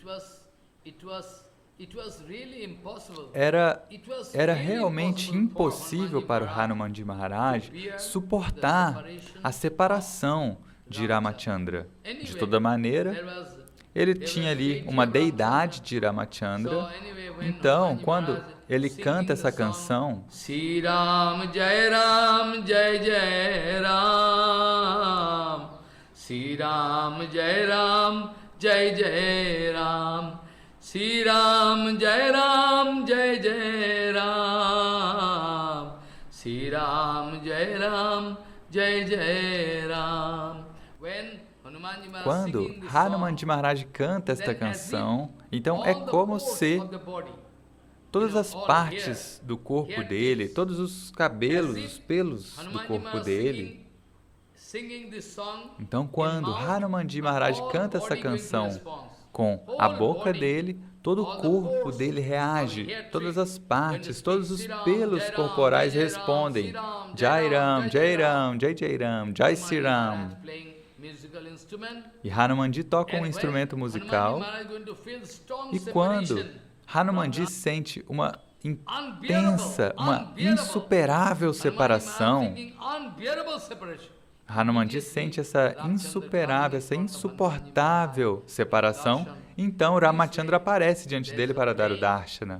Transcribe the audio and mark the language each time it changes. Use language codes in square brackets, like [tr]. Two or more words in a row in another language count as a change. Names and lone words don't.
[pt] era realmente impossível para o Hanumanji Maharaj suportar a separação de Ramachandra. De toda maneira, ele tinha ali uma deidade de Ramachandra. Então, quando ele canta essa canção, [sa] Sri Ram Jai Ram Jai Jai Ram, Sri Ram Jai Ram Jai Jai Ram, Sri Ram Jai Ram Jai Jai Ram, Sri Ram Jai Ram Jai Jai Ram. [pt] Quando Hanumanji Maharaj canta esta canção, então é como se todas as partes do corpo dele, todos os cabelos, os pelos do corpo dele. Então, quando Hanumanji Maharaj canta essa canção com a boca dele, todo o corpo dele reage, todas as partes, todos os pelos corporais respondem. [sa] Jai Ram, Jai Ram, Jai Jai Ram, Jai Sri Ram. [pt] E Hanumanji toca um instrumento musical, e quando Hanumanji sente uma intensa, uma insuperável separação, Hanumanji sente essa insuperável, essa insuportável separação, então Ramachandra aparece diante dele para dar o darshana.